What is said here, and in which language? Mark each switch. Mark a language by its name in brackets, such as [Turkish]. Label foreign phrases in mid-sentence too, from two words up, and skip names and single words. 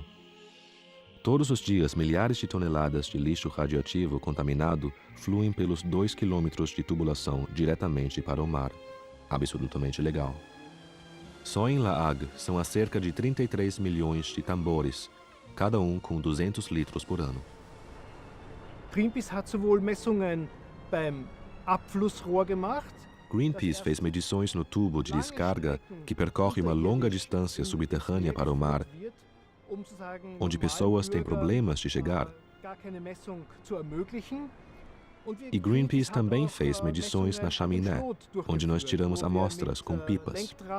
[Portuguese] Todos os dias, milhares de toneladas de lixo radioativo contaminado fluem pelos 2 quilômetros de tubulação diretamente para o mar. Absolutamente legal. Só em La Hague são há cerca de 33 milhões de tambores, cada um com 200 litros por ano. [German] Greenpeace hat sowohl Messungen beim Abflussrohr gemacht. [Portuguese] Greenpeace fez medições no tubo de descarga que percorre uma longa distância subterrânea para o mar, onde pessoas têm problemas de chegar. E Greenpeace também fez medições na chaminé, onde nós tiramos amostras com pipas.